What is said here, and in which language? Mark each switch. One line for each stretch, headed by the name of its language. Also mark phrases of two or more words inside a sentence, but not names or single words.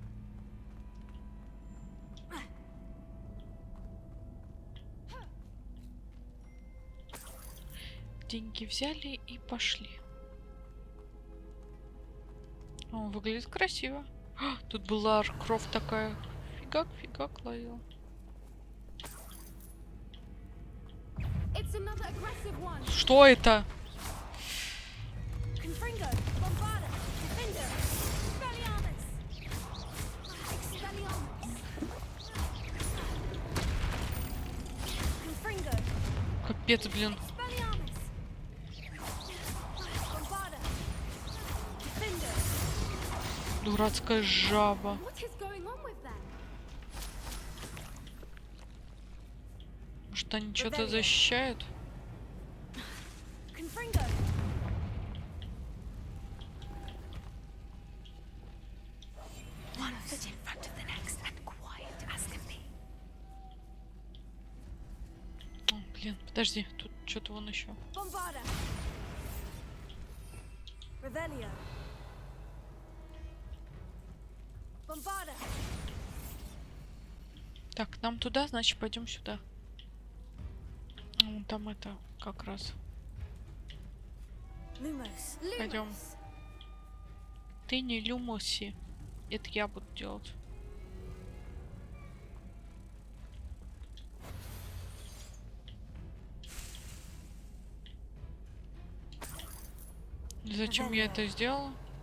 Russian: Деньги взяли и пошли. О, выглядит красиво. А, тут была кровь такая. Фигак ловила.
English: It's another aggressive one.
Russian: Что это? Confringo. Bombarda. Defender. Expelliarmus. Expelliarmus. Confringo. Капец, блин. Expelliarmus. Bombarda. Defender. Дурацкая жаба.
English: What is going on with them?
Russian: Может, они что-то защищают? Confringo.
English: One foot in front of the next and quiet as can be.
Russian: О, блин, подожди, тут что-то вон еще. Bombarda. Revelio. Bombarda. Так, нам туда, значит, пойдем сюда. Вон там это как раз. Lumos. Пойдем. Ты не люмоси. Это я буду делать. Зачем я это сделала?